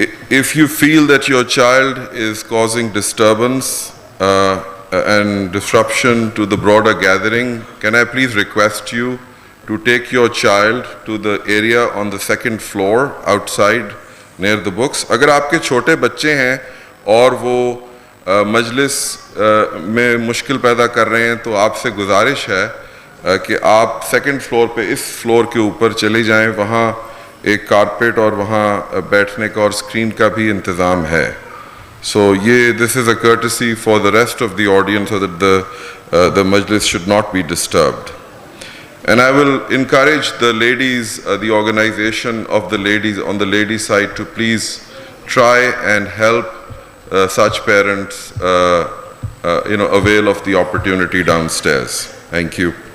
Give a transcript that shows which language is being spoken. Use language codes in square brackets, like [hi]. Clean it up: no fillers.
[en] If you feel that your child is causing disturbance and disruption to the broader gathering, can I please request you to take your child to the area on the 2nd floor outside near the books. [hi] अगर आपके छोटे बच्चे हैं और वो मजलिस में मुश्किल पैदा कर रहे हैं, तो आपसे गुजारिश है कि आप 2nd फ्लोर पे इस फ्लोर के ऊपर चले जाएं. वहाँ एक कारपेट और वहाँ बैठने का और स्क्रीन का भी इंतज़ाम है. [en] So this is a courtesy for the rest of the audience, so that the majlis should not be disturbed. And I will encourage the ladies, the organization of the ladies on the ladies' side, to please try and help such parents, avail of the opportunity downstairs. Thank you.